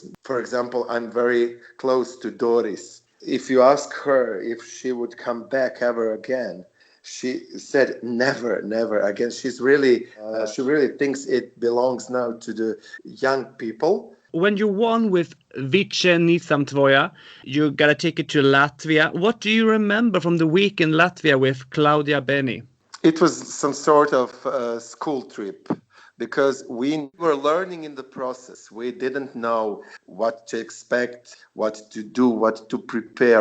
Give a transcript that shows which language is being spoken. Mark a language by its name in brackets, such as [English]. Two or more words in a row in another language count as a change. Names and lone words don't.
[English] For example, I'm very close to Doris. If you ask her if she would come back ever again, she said never, never again. She really thinks it belongs now to the young people. When you won with Više, nisam tvoja, you got a ticket to Latvia. What do you remember from the week in Latvia with Claudia Beni? It was some sort of school trip, because we were learning in the process. We didn't know what to expect, what to do, what to prepare.